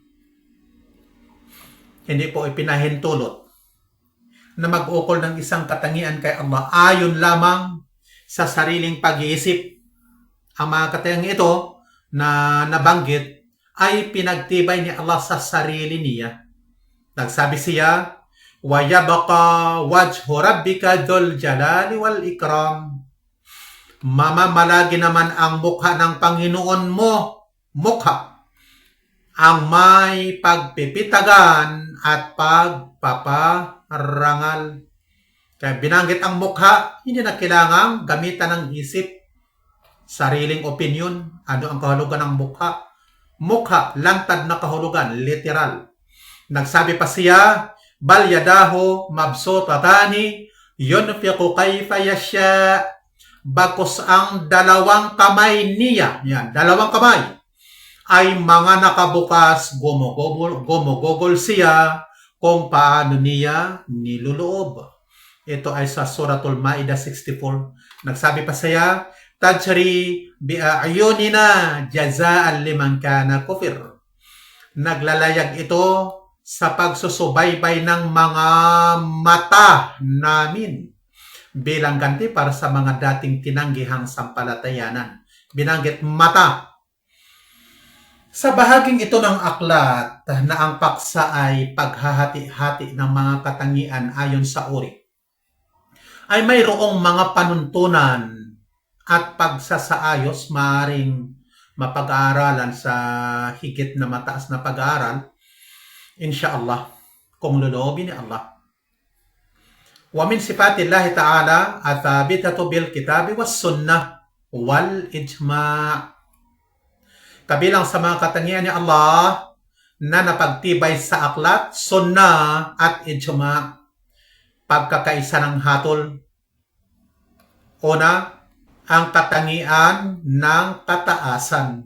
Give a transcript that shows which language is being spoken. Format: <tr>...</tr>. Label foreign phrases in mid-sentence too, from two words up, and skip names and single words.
<tl>Hindi po ipinahintulot na mag-ukol ng isang katangian kay Allah ayon lamang sa sariling pag-iisip. Ang mga katangian ito na nabanggit ay pinagtibay ni Allah sa sarili niya. Nagsabi siya,</tl> <ar>وَيَبْقَى وَجْهُ رَبِّكَ ذُو الْجَلَالِ وَالْإِكْرَامِ.</ar> <tl>Mamamalagi naman ang mukha ng Panginoon mo, mukha, ang may pagpipitagan at pagpaparangal. Kaya binanggit ang mukha, hindi na kailangang gamitan ng isip, sariling opinion. Ano ang kahulugan ng mukha? Mukha, lantad na kahulugan, literal. Nagsabi pa siya,</tl> <ar>بل يداه مبسوطتان ينفق كيف يشاء.</ar> <tl>Bakos ang dalawang kamay niya, yan, dalawang kamay, ay mga nakabukas, gumugugol siya kung paano niya niluloob. Ito ay sa Suratul Ma'idah 64. Nagsabi pa siya,</tl> <ar>تجري بأعيننا جزاء لمن كان كفر.</ar> <tl>Naglalayag ito sa pagsusubaybay ng mga mata namin bilang ganti para sa mga dating tinanggihang sampalatayanan. Binanggit mata. Sa bahaging ito ng aklat na ang paksa ay paghahati-hati ng mga katangian ayon sa uri, ay mayroong mga panuntunan at pagsasaayos maaaring mapag-aaralan sa higit na mataas na pag-aaral,</tl> <ar>إن شاء الله,</ar> <tl>kung loloobin ni Allah.</tl> <ar>ومن صفات الله تعالى الثابتة بالكتاب والسنة والإجماع'.</ar> <tl>Kabilang sa mga katangian ni Allah na napagtibay sa aklat, sunnah at ijma', pagkakaisa ng hatol. Una, ang katangian ng kataasan.</tl>